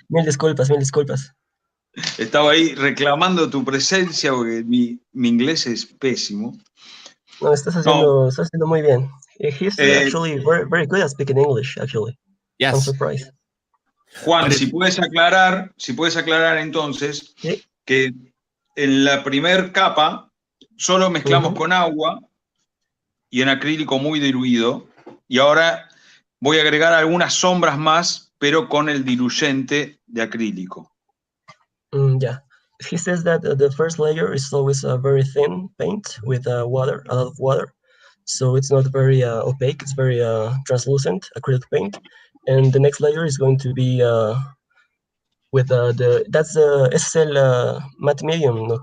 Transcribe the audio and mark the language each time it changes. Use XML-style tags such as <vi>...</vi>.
<es>Mil disculpas, mil disculpas. Estaba ahí reclamando tu presencia porque mi inglés es pésimo. No, estás haciendo muy bien.</es> <en>He's actually very good at speaking English, actually. Yes. I'm surprised.</en> <es>Juan, si puedes aclarar entonces ¿Sí? que en la primer capa solo mezclamos con agua y en acrílico muy diluido, y ahora voy a agregar algunas sombras más, pero con el diluyente de acrílico.</es> <en>Yeah. He says that the first layer is always a very thin paint with water, a lot of water. So it's not very opaque, it's very translucent acrylic paint. And the next layer is going to be with</en> <es>ese es el matte medium, ¿no?</es>